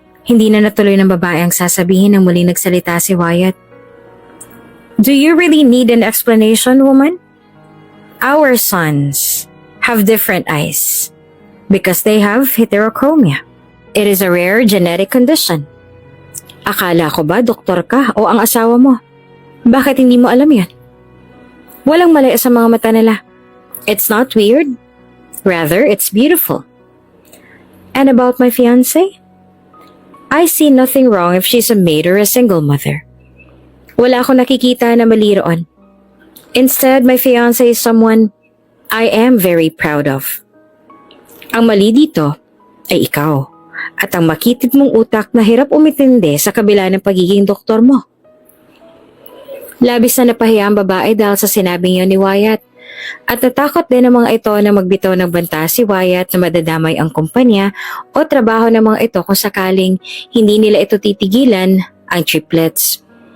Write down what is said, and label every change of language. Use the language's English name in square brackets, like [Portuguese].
[Filipino] Hindi na natuloy ng babae ang sasabihin nang muling nagsalita si Wyatt. [English] Do you really need an explanation, woman? Our sons have different eyes because they have heterochromia. It is a rare genetic condition. [Filipino] Akala ko ba doktor ka o ang asawa mo? Bakit hindi mo alam yan? Walang mali sa mga mata nila. [English] It's not weird. Rather, it's beautiful. And about my fiancé? I see nothing wrong if she's a maid or a single mother. [Filipino] Wala akong nakikita na mali roon. [English] Instead, my fiancé is someone I am very proud of. [Filipino] Ang mali dito ay ikaw at ang makitid mong utak na hirap umitindi sa kabila ng pagiging doktor mo. Labis na napahiya ang babae dahil sa sinabing yun ni Wyatt at natakot din ang mga ito na magbitaw ng banta si Wyatt na madadamay ang kumpanya o trabaho ng mga ito kung sakaling hindi nila ito titigilan ang triplets.